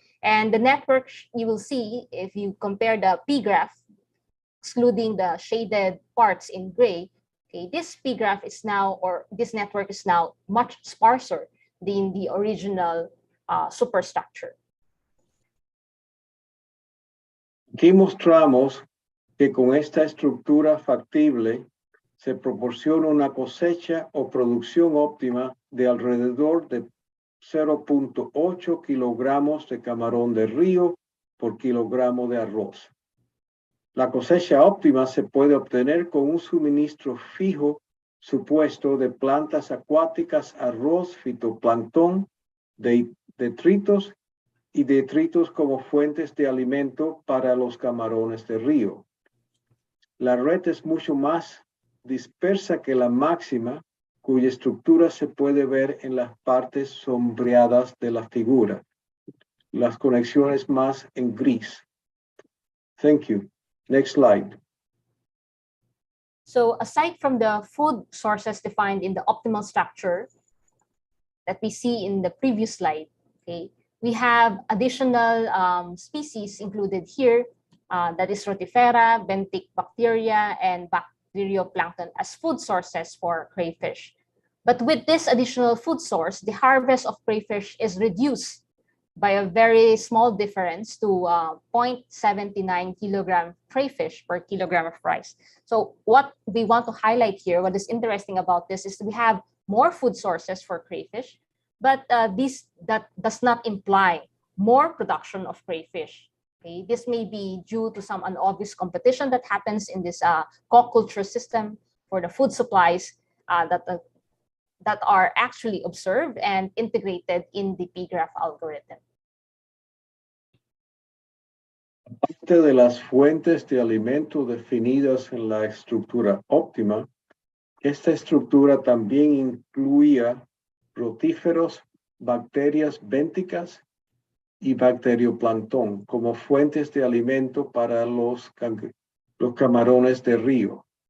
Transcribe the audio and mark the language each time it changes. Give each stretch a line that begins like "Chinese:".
English: And the network you will see if you compare the P graph, excluding the shaded parts in gray, okay, this P graph is now, or this network is now much sparser than the original superstructure.
Spanish: Aquí mostramos que con esta estructura factible se proporciona una cosecha o producción óptima de alrededor de 0.8 kilogramos de camarón de río por kilogramo de arroz. La cosecha óptima se puede obtener con un suministro fijo supuesto de plantas acuáticas, arroz, fitoplancton, de detritos y detritos como fuentes de alimento para los camarones de río. La red es mucho más dispersa que la máxima, cuya estructura se puede ver en las partes sombreadas de la figura. Las conexiones más en gris.
English: Thank you. Next slide. So aside from the food sources defined in the optimal structure that we see in the previous slide, okay, we have additional species included here, that is Rotifera, benthic bacteria, and bacterioplankton as food sources for crayfish. But with this additional food source, the harvest of crayfish is reduced by a very small difference to 0.79 kilogram crayfish per kilogram of rice. So what we want to highlight here, what is interesting about this is we have more food sources for crayfish, but that does not imply more production of crayfish. Okay? This may be due to some unobvious competition that happens in this co-culture system for the food supplies that are actually observed and integrated in the P-graph algorithm.
Spanish: Aparte de las fuentes de alimento definidas en la estructura óptima, esta estructura también incluía rotíferos, bacterias bénticas y bacterioplancton como fuentes de alimento para los camarones de río.